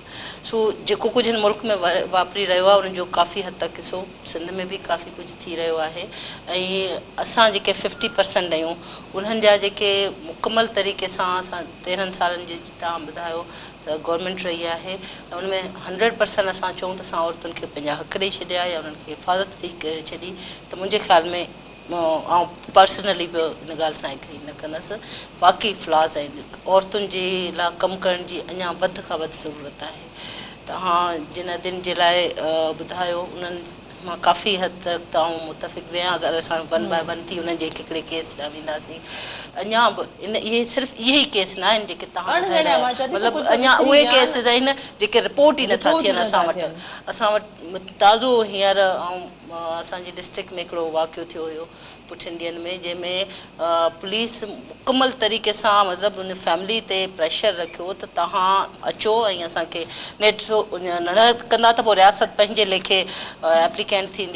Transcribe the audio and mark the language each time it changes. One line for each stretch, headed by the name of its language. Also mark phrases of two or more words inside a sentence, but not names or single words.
Sindhi: सो जेको कुझु हिन मुल्क में वापरी रहियो आहे उनजो काफ़ी हद तक हिसो सिंध में बि काफ़ी कुझु थी रहियो आहे ऐं असां जेके 50% आहियूं उन्हनि जा जेके मुकमल तरीक़े सां असां 13 सालनि जी तव्हां ॿुधायो त गवर्नमेंट रही आहे, उनमें 100% असां चऊं त असां औरतुनि खे पंहिंजा हक़ ॾेई छॾिया या उन्हनि खे हिफ़ाज़त ॾेई करे छॾी, त मुंहिंजे ख़्याल में ऐं पर्सनली बि हिन ॻाल्हि सां एग्री न कंदसि। बाक़ी फ्लॉज़ आहिनि, औरतुनि जे लाइ कमु करण जी अञा वधि खां वधि ज़रूरत आहे। तव्हां जिन दिन जे लाइ ॿुधायो उन्हनि मां काफ़ी हद तक ताऊं मुतफ़िक़ वेहां अगरि असां
English: one by one
Sindhi: थी उन्हनि जे हिकिड़े केस ॾांहुं वेंदासीं। अञा बि इहे सिर्फ़ु इहे ई केस न आहिनि जेके तव्हां ॿुधाए रहिया आहियो, मतिलबु अञा उहे केसिस आहिनि जेके रिपोर्ट ई नथा थियनि असां वटि ताज़ो हींअर असांजी डिस्ट्रिक्ट में हिकिड़ो वाक़ियो थियो हुयो पुठिंडियन में, जंहिंमें पुलिस मुकमल तरीक़े सां मतिलबु उन फैमिली ते प्रेशर रखियो त तव्हां अचो ऐं असांखे नेट न कंदा त पोइ रियासत पंहिंजे लेखे एप्लीकेंट थींदी।